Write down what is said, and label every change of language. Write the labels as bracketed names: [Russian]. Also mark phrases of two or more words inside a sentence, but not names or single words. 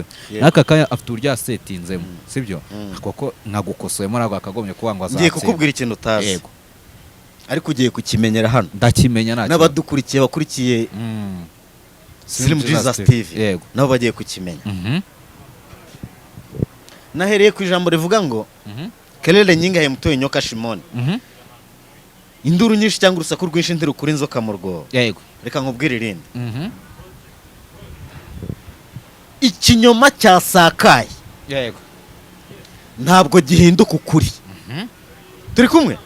[Kinyarwanda] Naka kanya afite urya setinzemo, sibyo? Kuko nkagukosoyemo nago akagomye kuba ngo azatsindwa. Ngiye kukubwira ikintu utazi. Yego. Ariko ugiye kukimenyera hano. Ndakimenya nacyo. N'abadukurikiye bakurikiye Slim Jesus TV. Yego. Nabo bagiye kukimenya. Nahereye ku ijambo rivuga ngo [Swahili] kelele nyinga ya mtoye nyoka shimoni. [Kinyarwanda] Induru nyinshi cyangwa urusaku rwinshi ntirukura inzoka mu rwobo. Yego. Reka nkubwire irindi. Ikinyoma cyasakaye. Yego. Ntabwo gihinduka ukuri. Turi kumwe?